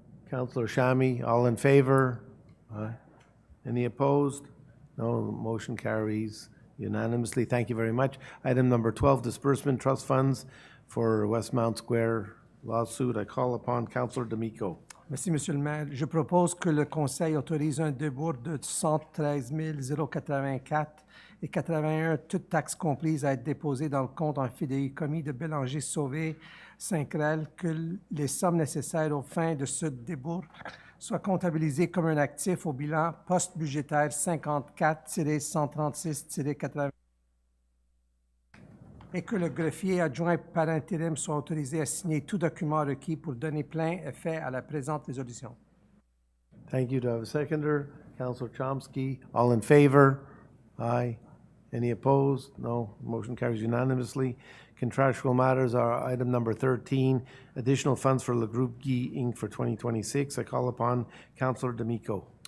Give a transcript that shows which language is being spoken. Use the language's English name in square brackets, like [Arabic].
[English] Councillor Shami, all in favor? Aye. Any opposed? No. Motion carries unanimously. Thank you very much. Item number 12, disbursement trust funds for Westmount Square lawsuit. I call upon Councillor D'Amico. [French] Merci, Monsieur le maire. Je propose que le Conseil autorise un débours de 113 084 et 81, toutes taxes comprises, à être déposées dans le compte en fidéicommis de Bélanger Sauvé Saint-Crel, que les sommes nécessaires aux fins de ce débours soient comptabilisées comme un actif au bilan post-budgétaire 54-136-80 et que le greffier adjoint par intérim soit autorisé à signer tout document requis pour donner plein effet à la présente résolution. [English] Thank you. Do I have a seconder? Councillor Chomsky. All in favor? Aye. Any opposed? No. Motion carries unanimously. Contractual matters are item number 13, additional funds for Le Groupe Guy Inc. for 2026. I call upon Councillor D'Amico.